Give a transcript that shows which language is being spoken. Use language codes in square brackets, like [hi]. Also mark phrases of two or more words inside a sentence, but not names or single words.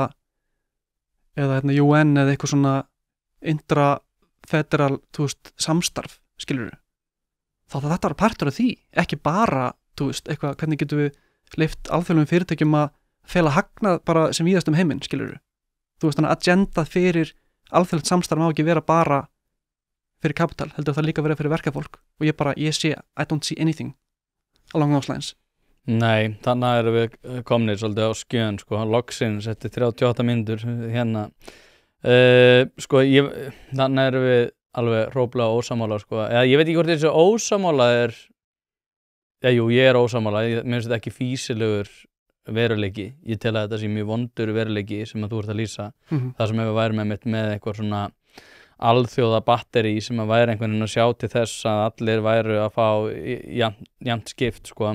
[is] eða UN eða eitthvað svona intrafederal, þú veist, samstarf skilur þá þetta er partur af því, ekki bara þú veist, eitthvað, hvernig getum við leyft alþjóðlegum fyrirtækjum að fela hagnað bara sem víðast heiminn, skilur þú veist, þannig að agenda fyrir alþjóðlegt samstarf má ekki vera bara fyrir kapital, heldur það líka vera fyrir verkafólk og ég sé, [en] I don't see anything along those lines. [is] Nei, þannig erum við komnir svolítið á skjön, sko, loksins eftir 38 mínútur hérna sko, þannig erum við alveg hróplega ósammála, sko, eða ég veit ekki hvort þessi ósammála jú, ég er ósammála, mér finnst þetta ekki fýsilegur veruleiki, ég tel að þetta sé mjög vondur veruleiki sem að þú ert að lýsa það sem ef við værum með eitthvað svona alþjóða batteri sem að væri einhvern veginn að sjá til þess að allir væru að fá jafnt skipt, sko.